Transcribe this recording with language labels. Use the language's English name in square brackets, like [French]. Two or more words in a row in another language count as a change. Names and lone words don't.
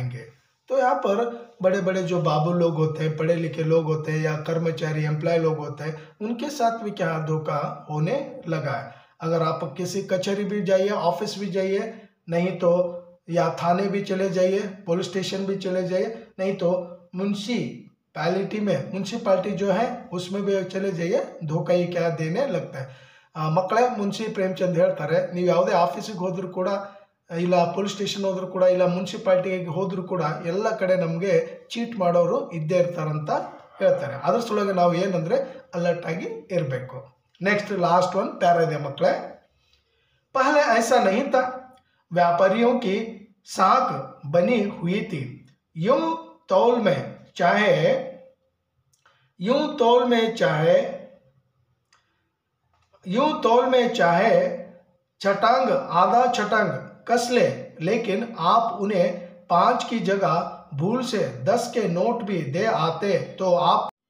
[Hindi] तो यहाँ पर बड़े बड़े जो बाबू लोग होते हैं, पढ़े लिखे लोग होते हैं या कर्मचारी एम्प्लॉय लोग होते हैं, उनके साथ भी क्या धोखा होने लगा है। अगर आप किसी कचहरी भी जाइए, ऑफिस भी जाइए, नहीं तो या थाने भी चले जाइए, पुलिस स्टेशन भी चले जाइए, नहीं तो म्यूनसिपालिटी जो है उसमें भी चले जाइए, धोखा ही क्या देने लगता है। [Kannada] ಮಕ್ಕಳೇ, ಮುನ್ಷಿ ಪ್ರೇಮಚಂದ್ ಹೇಳ್ತಾರೆ, ನೀವು ಯಾವುದೇ ಆಫೀಸಿಗೆ ಹೋದರೂ ಕೂಡ, ಇಲ್ಲ ಪೊಲೀಸ್ ಸ್ಟೇಷನ್ ಹೋದರೂ ಕೂಡ, ಇಲ್ಲ ಮುನ್ಸಿಪಾಲ್ಟಿಗೆ ಹೋದರೂ ಕೂಡ ಎಲ್ಲ ಕಡೆ ನಮಗೆ ಚೀಟ್ ಮಾಡೋರು ಇದ್ದೇ ಇರ್ತಾರಂತ ಹೇಳ್ತಾರೆ. ಅದ್ರ ಸಲುವಾಗಿ ನಾವು ಏನಂದರೆ ಅಲರ್ಟ್ ಆಗಿ ಇರಬೇಕು. [English] next last one प्यारा [Kannada] ಇದೆ ಮಕ್ಕಳೇ. [Hindi] पहले ऐसा नहीं था, व्यापारियों की साख बनी हुई थी, यूं तौल में चाहे छटांग आधा छटांग कस ले, लेकिन आप उन्हें 5 की जगह भूल से 10 के नोट भी दे आते तो आप।